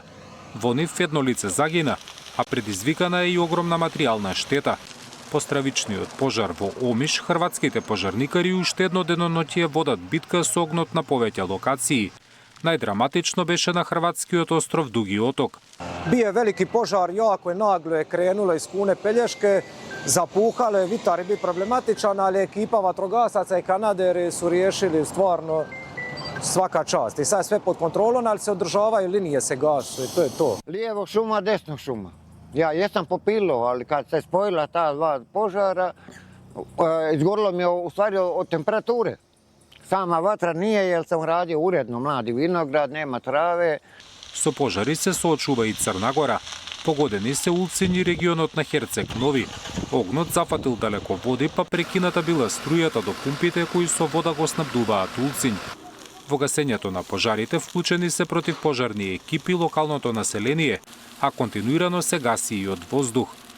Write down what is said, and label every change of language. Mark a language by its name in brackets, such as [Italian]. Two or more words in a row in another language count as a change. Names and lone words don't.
[Macedonian] Во нив едно лице загина, а предизвикана е и огромна материјална штета. По стравичниот пожар во Омиш, хрватските пожарникари уште едно деноноќие водат битка со огнот на повеќе локации. Најдраматично беше на хрватскиот остров Дуги Оток. [Croatian] Bio veliki požar, jako je naglo je krenulo iz Kune Pelješke, zapuhalo je, vitar je bio problematičan, ali ekipa vatrogasaca i kanaderi su riješili stvarno svaka čast. I sad sve pod kontrolom, ali se održavaju, linije se gasu i to je to. Lijevo šuma, desno šuma. Ja jesam popilo, ali kad se spojila ta dva požara, izgorilo mi je u stvari od temperature. Sama vatra nije, jer sam radio uredno, mladi vinograd, nema trave. [Macedonian] Со пожари се соочува и Црнагора. Погодени се улцини регионот на Херцег Нови. Огнот зафатил далеко води, па прекината била струјата до пумпите кои со вода го снабдуваат улцин. Во гасењето на пожарите вклучени се противпожарни екипи локалното население, а континуирано се гаси и од воздух.